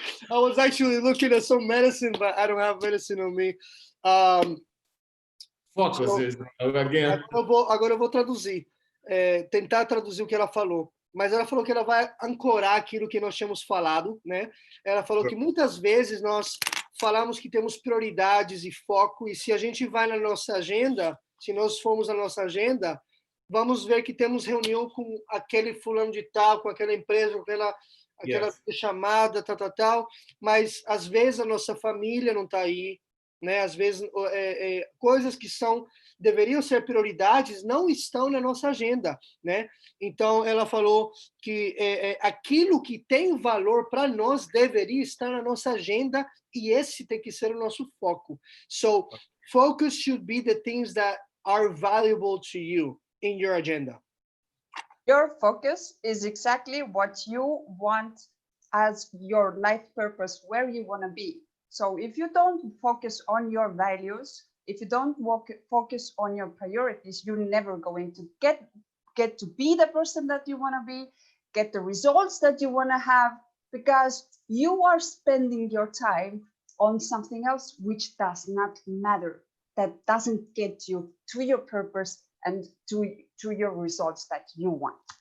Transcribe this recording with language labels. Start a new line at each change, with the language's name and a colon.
English: I was actually looking at some medicine, but I don't have medicine on me. Focus, So, Israel, again.
Portuguese: agora eu vou traduzir, tentar traduzir o que ela falou. Mas ela falou que ela vai ancorar aquilo que nós tínhamos falado, né? Ela falou que muitas vezes nós falamos que temos prioridades e foco, e se a gente vai na nossa agenda, se nós formos na nossa agenda, vamos ver que temos reunião com aquele fulano de tal, com aquela empresa, com aquela chamada, tal, mas às vezes a nossa família não está aí, né? Às vezes coisas que deveriam ser prioridades não estão na nossa agenda, né? Então ela falou que aquilo que tem valor para nós deveria estar na nossa agenda, e esse tem que ser o nosso foco.
English: So focus should be the things that are valuable to you in your agenda. Your focus is exactly what you want as your life purpose, where you want to be. So if you don't focus on your values, if you don't focus on your priorities, you're never going to get to be the person that you want to be, get the results that you want to have, because you are spending your time on something else which does not matter, that doesn't get you to your purpose and to your results that you want.